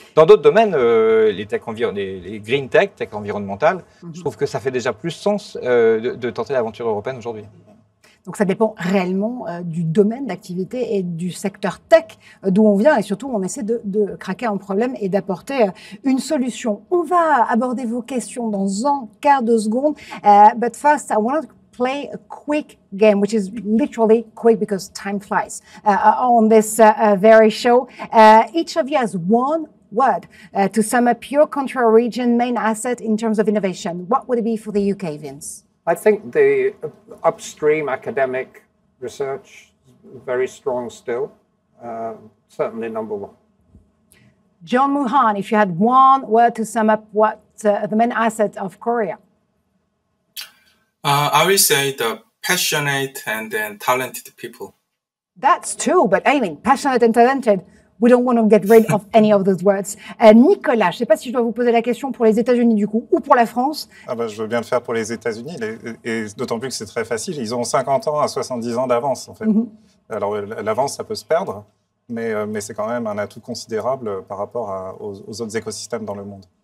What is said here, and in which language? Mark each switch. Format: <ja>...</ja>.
<fr>Dans d'autres domaines, les green tech environnementales, je trouve que ça fait déjà plus sens de tenter l'aventure européenne aujourd'hui. Donc ça dépend réellement du domaine d'activité et du secteur tech d'où on vient et surtout on essaie de craquer un problème et d'apporter une solution. On va aborder vos questions dans un quart de seconde,</fr> <en>but first I want to play a quick game, which is literally quick because time flies on this very show. Each of you has one word to sum up your country or region main asset in terms of innovation. What would it be for the UK, Vince? I think the upstream academic research is very strong still, certainly number one. John Muhan, if you had one word to sum up what the main asset of Korea. I will say the passionate and then talented people. That's two, but I mean, passionate and talented. We don't want to get rid of any of those words.</en> <fr>Nicolas, je ne sais pas si je dois vous poser la question pour les États-Unis du coup ou pour la France. Ah bah, je veux bien le faire pour les États-Unis, et d'autant plus que c'est très facile. Ils ont 50 ans à 70 ans d'avance, en fait. Alors, l'avance, ça peut se perdre, mais c'est quand même un atout considérable par rapport aux autres écosystèmes dans le monde.</fr>